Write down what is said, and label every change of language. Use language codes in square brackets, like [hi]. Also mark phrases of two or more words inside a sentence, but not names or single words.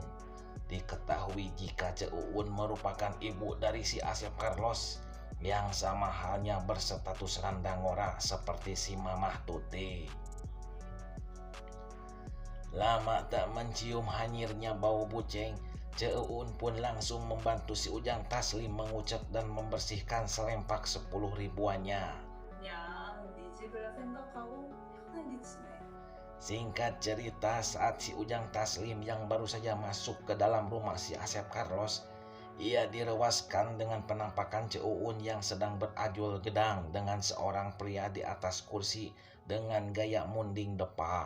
[id] Diketahui jika Ceuun merupakan ibu dari si Asep Carlos yang sama halnya berstatus randangora seperti si Mamah Tuti. Lama tak mencium hanyirnya bau buceng, Ceuun pun langsung membantu si Ujang Taslim mengucek dan membersihkan selempak 10 ribuannya. [ko] 그냥 네 집을 생각하고 편하게 지내. [id] Singkat cerita, saat si Ujang Taslim yang baru saja masuk ke dalam rumah si Asep Carlos, ia direwaskan dengan penampakan Ceuun yang sedang berajul gedang dengan seorang pria di atas kursi dengan gaya munding depa.